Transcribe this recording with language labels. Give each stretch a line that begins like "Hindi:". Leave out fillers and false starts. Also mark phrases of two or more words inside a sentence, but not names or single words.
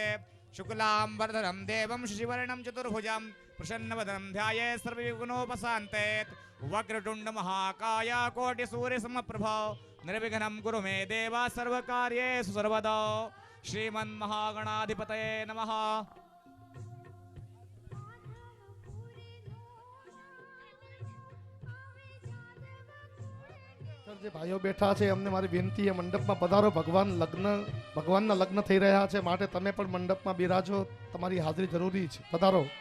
Sanskrit: शुक्लांबरधरं देवं शशिवर्णं चतुर्भुजं प्रसन्नवदनं ध्यायेत् सर्वविघ्नोपशान्ते. वक्रतुण्ड महाकाय कोटिसूर्यसमप्रभा निर्विघ्नं कुरु मे देव सर्वकार्येषु सर्वदा. श्रीमन्महागणाधिपतये नमः.
Gujarati: જે ભાઈઓ બેઠા છે એમને મારી વિનંતી એ મંડપમાં પધારો. ભગવાનના લગ્ન થઈ રહ્યા છે માટે તમે પણ મંડપમાં બિરાજો. તમારી હાજરી જરૂરી છે. પધારો.